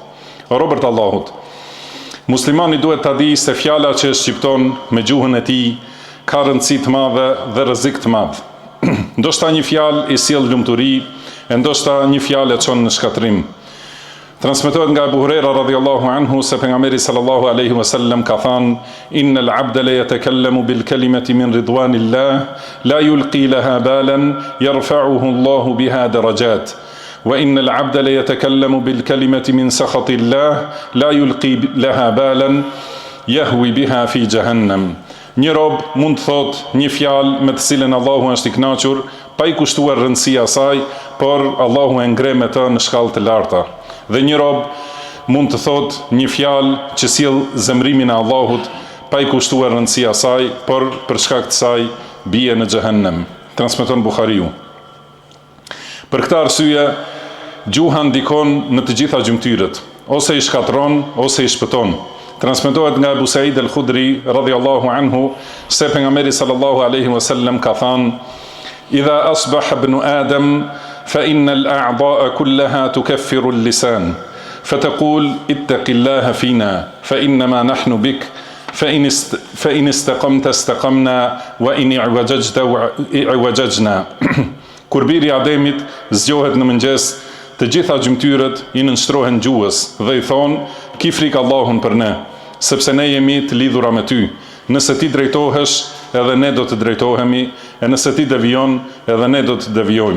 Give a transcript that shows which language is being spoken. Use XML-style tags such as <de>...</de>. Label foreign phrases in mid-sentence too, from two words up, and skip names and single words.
<sq>O robërt Allahut, muslimani duhet ta di se fjala që e shqipton me gjuhën e tij ka rëndësi të madhe dhe rrezik të madh. Ndoshta një fjalë I sjell lumturi, e ndoshta një fjalë e çon në shkatrim. Transmetohet nga</sq> <ar>Abu Huraira رضي الله عنه</ar> <sq>se pejgamberi</sq> <ar>صلى الله عليه وسلم</ar> <sq>ka thënë:</sq> <ar>"إن العبد ليتكلم بالكلمة من رضوان الله لا يلقي لها بالا يرفعه الله بها درجات. وإن العبد ليتكلم بالكلمة من سخط الله لا يلقي لها بالا يهوي بها في جهنم."</ar> <sq>Një rob mund të thotë një fjalë me të cilën Allahu është I kënaqur, pa I kushtuar rëndësi asaj, por Allahu e ngre me të në shkallë të larta. Dhe një rob mund të thotë një fjalë që sjell zemrimin e Allahut, pa I kushtuar rëndësi asaj, por për shkak të saj bie në xhehenem. Transmeton Buhariu. Për këtë arsye, gjuha ndikon në të gjitha gjymtyrët, ose I shkatron, ose I shpëton. Transmetohet nga</sq> <ar>Abu Said al-Khudri رضي الله عنه</ar> <sq>se pejgamberi</sq> <ar>صلى الله عليه وسلم</ar> <sq>ka thënë:</sq> <ar>"إذا أصبح ابن آدم فإن الأعضاء كلها تكفر اللسان فتقول اتق الله فينا فإنما نحن بك فإن استقمت استقمنا وإن اعوججنا."</ar> <sq>Kur biri I Ademit zgjohet në mëngjes, të gjitha gjymtyrët I nënshtrohen gjuhës dhe I thonë: "Ki frikë Allahun për ne, sepse ne jemi të lidhura me ty. Nëse ti drejtohesh, edhe ne do të drejtohemi, e nëse ti devijon, edhe ne do të devijojmë."</sq>